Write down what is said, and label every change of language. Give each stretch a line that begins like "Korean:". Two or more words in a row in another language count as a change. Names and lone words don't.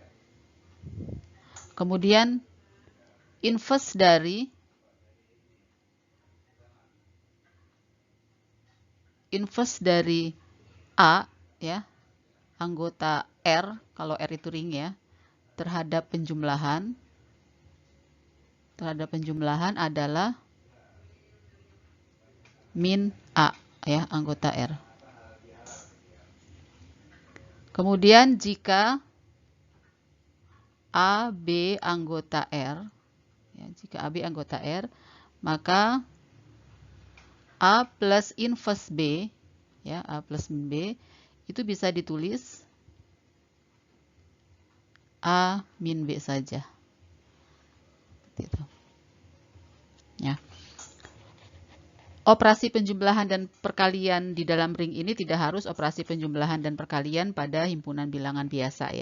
Indonesian: Kemudian inverse dari A ya, anggota R, kalau R itu ring ya, terhadap penjumlahan adalah min A ya, anggota R. Kemudian jika A, B anggota R ya, jika A, B anggota R, maka A plus inverse B ya, A plus B itu bisa ditulis A min B saja. Gitu. Ya. Operasi penjumlahan dan perkalian di dalam ring ini tidak harus operasi penjumlahan dan perkalian pada himpunan bilangan biasa ya.